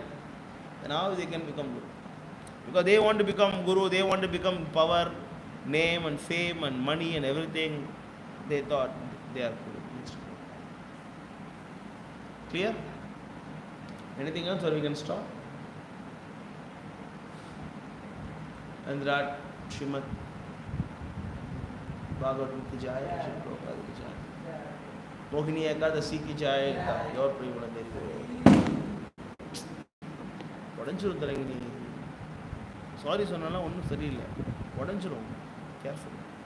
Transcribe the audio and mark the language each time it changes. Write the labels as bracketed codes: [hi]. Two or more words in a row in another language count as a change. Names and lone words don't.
[en] And how they can become Guru? Because they want to become Guru, they want to become power, name and fame and money and everything. They thought they are Guru. Clear? Anything else or we can stop? And that Srimad Bhagavatam [hi] ki jai, [en] Srimad Prabhupada [hi] ki jai. [en] Mohini Ekadasi [hi] ki jai, [en] your Prabhupada Devi. [ta] உடஞ்சிரும் தலைங்க நீ சாரி சொன்னாலும் ஒன்றும் சரியில்லை உடஞ்சிரும் கேர்ஃபுல்